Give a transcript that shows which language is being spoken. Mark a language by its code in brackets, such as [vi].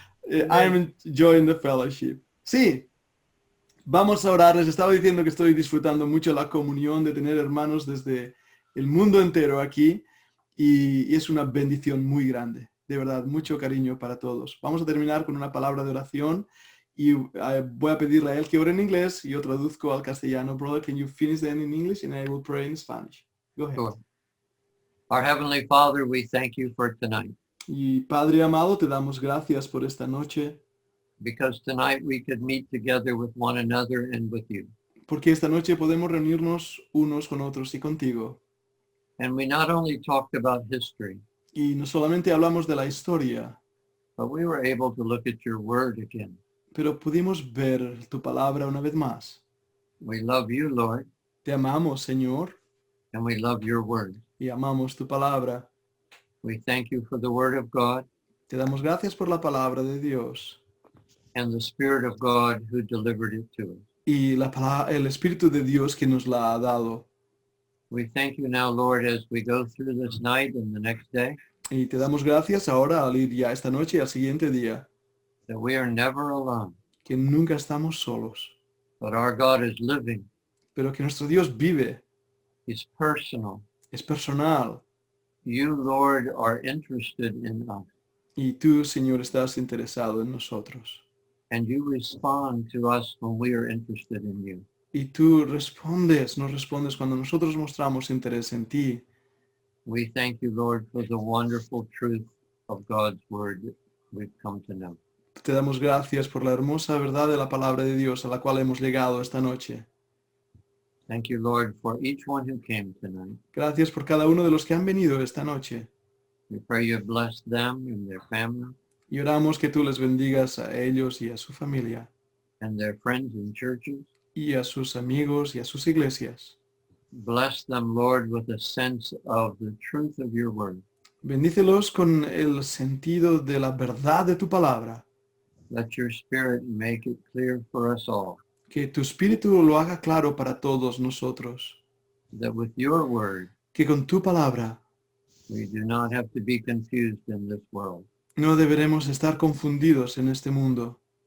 [es] que [en] I'm enjoying the fellowship. [es] Sí. Vamos a orar. Les estaba diciendo que estoy disfrutando mucho la comunión de tener hermanos desde el mundo entero aquí y es una bendición muy grande. De verdad, mucho cariño para todos. Vamos a terminar con una palabra de oración y voy a pedirle a él que ore en inglés y yo traduzco al castellano. [en] Brother, can you finish then in English and I will pray in Spanish. Go ahead. Sure. Our Heavenly Father, we thank you for tonight. [es] Y Padre amado, te damos gracias por esta noche. [en] Because tonight we could meet together with one another and with you. [es] Porque esta noche podemos reunirnos unos con otros y contigo. [en] And we not only talked about history, [es] Y no solamente hablamos de la historia, [en] but we were able to look at your word again. [es] pero pudimos ver tu palabra una vez más. [en] We love you, Lord, [es] Te amamos, Señor, [en] and we love your word. [es] y amamos tu palabra. [en] We thank you for the word of God [es] Te damos gracias por la palabra de Dios [en] and the Spirit of God who delivered it to us. [es] y el Espíritu de Dios que nos la ha dado. [en] We thank you now, Lord, as we go through this night and the next day, [es] Y te damos gracias ahora al ir ya esta noche y al siguiente día, [en] that we are never alone, [es] que nunca estamos solos, [en] but our God is living. [es] pero que nuestro Dios vive, [en] He's personal. [es] es personal. [en] You, Lord, are interested in us, [es] Y tú, Señor, estás interesado en nosotros. [en] and you respond to us when we are interested in you. [es] Y tú nos respondes cuando nosotros mostramos interés en ti. [en] We thank you, Lord, for the wonderful truth of God's word that we've come to know. [es] Te damos gracias por la hermosa verdad de la palabra de Dios a la cual hemos llegado esta noche. [en] Thank you, Lord, for each one who came tonight. [es] Gracias por cada uno de los que han venido esta noche. [en] We pray you bless them and their family [es] Y oramos que tú les bendigas a ellos y a su familia, [en] and their friends and churches. [es] y a sus amigos y a sus iglesias. [en] Bless them, Lord, with a sense of the truth of your word. [es] Bendícelos con el sentido de la verdad de tu palabra. [en] Let your Spirit make it clear for us all [es] Que tu espíritu lo haga claro para todos nosotros. [en] that with your word, [es] Que con tu palabra [en] we do not have to be confused in this world. [es] no deberemos estar confundidos en este mundo.